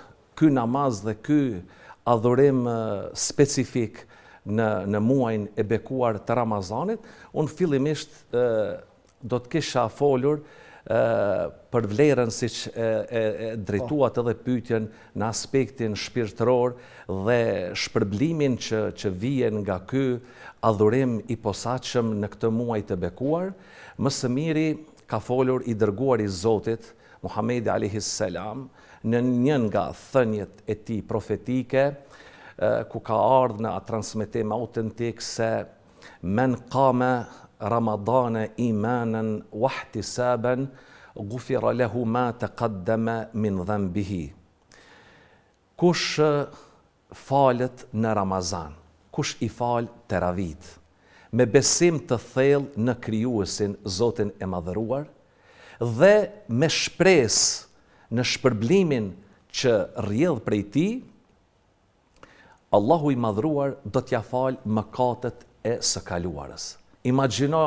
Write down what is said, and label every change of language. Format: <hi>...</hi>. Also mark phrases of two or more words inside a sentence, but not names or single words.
<sq>ky namaz dhe ky adhurim specifik në muajin e bekuar të Ramazanit, unë fillimisht do të kisha folur për vlerën siç e drejtuat edhe pyetjen në aspektin shpirtëror dhe shpërblimin që vjen nga ky adhurim i posaçëm në këtë muaj të bekuar. Më së miri ka folur i dërguari i Zotit Muhamedi</sq> <ar>عليه السلام</ar> <sq>në një nga thënjet e tij profetike, ku ka ardhur në transmetim autentik se</sq> <ar>من قام رمضان إيمانا واحتسابا غفر له ما تقدم من ذنبه.</ar> <sq>Kush falet në Ramazan, kush i fal Teravit, me besim të thellë në krijuesin Zotin e madhëruar dhe me shpresë në shpërblimin që rrjedh prej tij, Allahu i madhruar do t'ja fal mëkatet e së kaluarës.</sq>